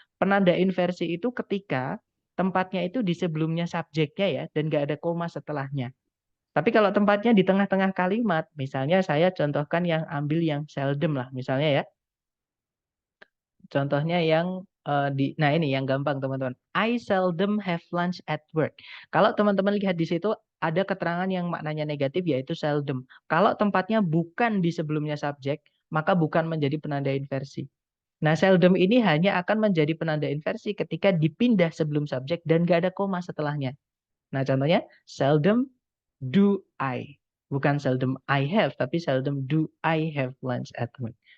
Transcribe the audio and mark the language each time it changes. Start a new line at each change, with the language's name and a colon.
Indonesian: Penanda inversi itu ketika tempatnya itu di sebelumnya subjeknya ya, dan nggak ada koma setelahnya. Tapi kalau tempatnya di tengah-tengah kalimat, misalnya saya contohkan yang ambil yang seldom lah, misalnya ya. Contohnya yang nah ini yang gampang teman-teman.
English: I seldom have lunch at work.
Indonesian: Kalau teman-teman lihat di situ ada keterangan yang maknanya negatif yaitu seldom. Kalau tempatnya bukan di sebelumnya subjek, maka bukan menjadi penanda inversi. Nah, seldom ini hanya akan menjadi penanda inversi ketika dipindah sebelum subjek dan gak ada koma setelahnya. Nah, contohnya
English: seldom do I.
Indonesian: Bukan
English: seldom I have,
Indonesian: tapi
English: seldom do I have lunch at work.